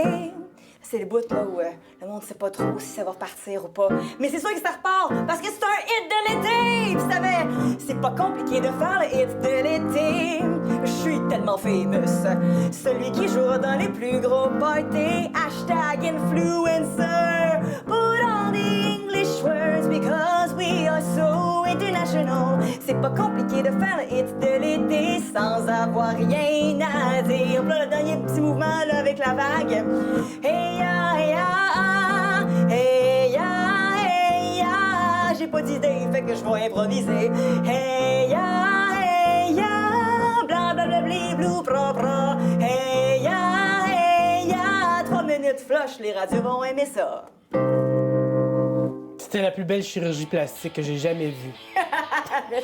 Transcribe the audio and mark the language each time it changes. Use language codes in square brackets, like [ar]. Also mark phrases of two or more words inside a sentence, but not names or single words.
[fr] C'est le bout là où le monde sait pas trop si ça va repartir ou pas. Mais c'est sûr que ça repart parce que c'est un hit de l'été! Vous savez, c'est pas compliqué de faire le hit de l'été. Je suis tellement famous. Celui qui jouera dans les plus gros parties. [en] Hashtag influencer. Put on the English words because we are so international. [fr] C'est pas compliqué de faire le hit de l'été sans avoir rien à dire. Là, le dernier petit mouvement là, avec la vague. Hey ya, hey ya, hey ya, hey ya. J'ai pas d'idée, fait que je vais improviser. Hey ya, bla bla bla bli, blou propre. Hey ya, 3 minutes flush, les radios vont aimer ça. C'était la plus belle chirurgie plastique que j'ai jamais vue.